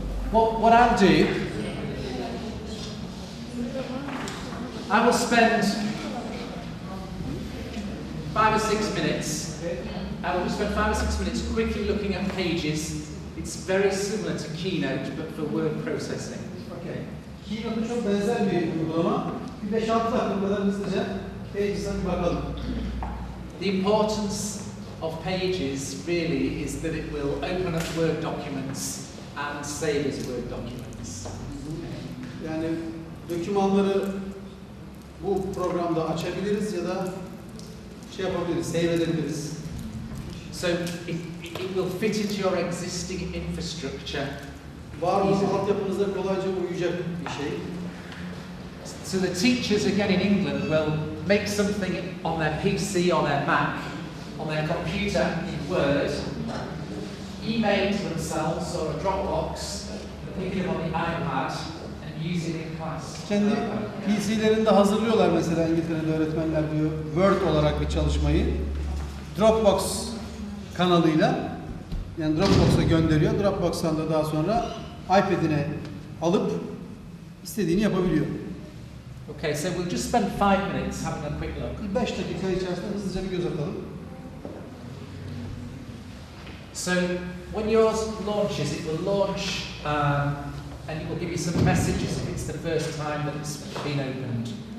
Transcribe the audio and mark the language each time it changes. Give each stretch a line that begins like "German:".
English: What I'll do, I will spend 5 or 6 minutes. I will spend 5 or 6 minutes quickly looking at Pages. It's very similar to Keynote, but for word processing. Okay.
Turkish: Keynote'a çok benzer bir uygulama. Bir 5-6 dakika kadar hızlıca Pages'a bir bakalım.
English: The importance of Pages really is that it will open up Word documents and save as Word documents.
Turkish: Yani dokümanları bu programda açabiliriz ya da yapabiliriz, save edebiliriz.
English: So it will fit into your existing infrastructure.
Turkish: Var olan altyapınıza kolayca uyacak bir şey.
English: So the teachers again in England will make something on their PC, on their Mac, on their computer in Word, email to themselves or a Dropbox, pick it up on the iPad and use it in class.
Turkish: Kendi PC'lerinde hazırlıyorlar mesela İngiltere'de öğretmenler diyor Word olarak bir çalışmayı. Dropbox kanalıyla yani Dropbox'a gönderiyor. Dropbox'tan da daha sonra iPad'ine alıp istediğini yapabiliyor.
English: Okay, so we'll just spend 5 minutes having a quick look.
Turkish: 5 dakika içerisinde hızlıca bir göz atalım.
English: So when yours launches, it will launch and it will give you some messages if it's the first time that it's been opened.